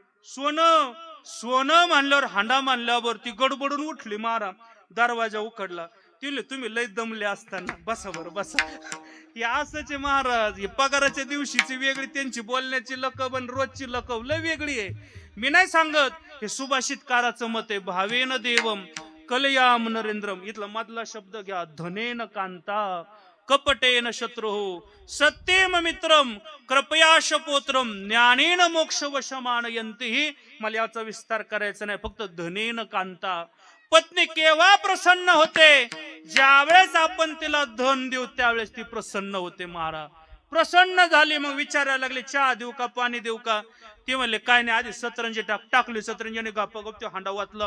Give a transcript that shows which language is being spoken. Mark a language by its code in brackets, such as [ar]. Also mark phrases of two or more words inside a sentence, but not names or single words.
[mr] सोनं म्हणल्यावर, हांडा मानल्यावर ती गडबडून उठली मारा. दरवाजा उघडला. तुम्ही लय दमले असताना बसा बरं बसा. हे असंच महाराज, हे पगाराच्या दिवशीची वेगळी त्यांची बोलण्याची लकब आणि रोजची लकब लय वेगळी आहे. मी नाही सांगत, हे सुभाषितकाराचं मत आहे. [sa] भावेन देवम कलयाम नरेंद्रम. [mr] इथला मधला शब्द घ्या, [sa] धनेन कांता कपटेन शत्रू सत्येम मित्रम कृपया शपोत्रम ज्ञानेन मोक्ष वशमानयंती. [mr] मला याचा विस्तार करायचा नाही, फक्त [sa] धनेन कांता. [mr] पत्नी केव्हा प्रसन्न होते? ज्यावेळेस आपण तिला धन देऊ त्यावेळेस ती प्रसन्न होते महाराज. प्रसन्न झाली मग विचारायला लागले, चहा देऊ का, पाणी देऊ का? ते म्हणले काय नाही, आधी सतरंजी टाकली. सतरंजीने गप ते हांडा वाचला.